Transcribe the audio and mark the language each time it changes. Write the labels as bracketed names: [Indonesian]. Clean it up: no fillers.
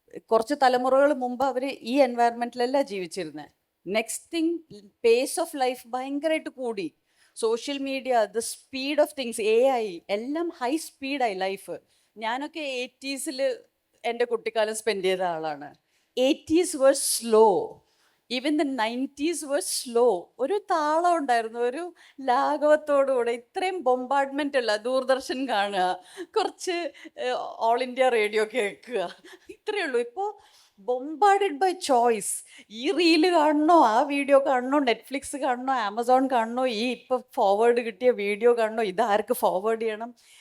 [Malayalam] കുറച്ച് തലമുറകൾ മുമ്പ് അവർ ഈ എൻവയറമെൻറ്റിലല്ല ജീവിച്ചിരുന്നത്. [English] next thing, pace of life [Malayalam] ഭയങ്കരമായിട്ട് കൂടി. [English] Social media, the speed of things, AI, എല്ലാം high സ്പീഡായി life. [Malayalam] ഞാനൊക്കെ 80s എൻ്റെ കുട്ടിക്കാലം സ്പെൻഡ് ചെയ്ത ആളാണ്. [English] 80s were slow. Even the 90s were slow. [Malayalam] ഒരു താളം ഉണ്ടായിരുന്നു, ഒരു ലാഘവത്തോടുകൂടെ. ഇത്രയും ബൊമ്പാർഡ്മെൻ്റ് അല്ല, ദൂരദർശൻ കാണുക, കുറച്ച് ഓൾ ഇന്ത്യ റേഡിയോ കേൾക്കുക, ഇത്രയേ ഉള്ളൂ. ഇപ്പോൾ [English] Bombarded by choice. [Malayalam] ഈ റീല് കാണണോ, ആ വീഡിയോ കാണണോ, നെറ്റ്ഫ്ലിക്സ് കാണണോ, ആമസോൺ കാണണോ, ഈ ഇപ്പോൾ ഫോർവേഡ് കിട്ടിയ വീഡിയോ കാണണോ, ഇതാർക്ക് ഫോർവേഡ് ചെയ്യണം.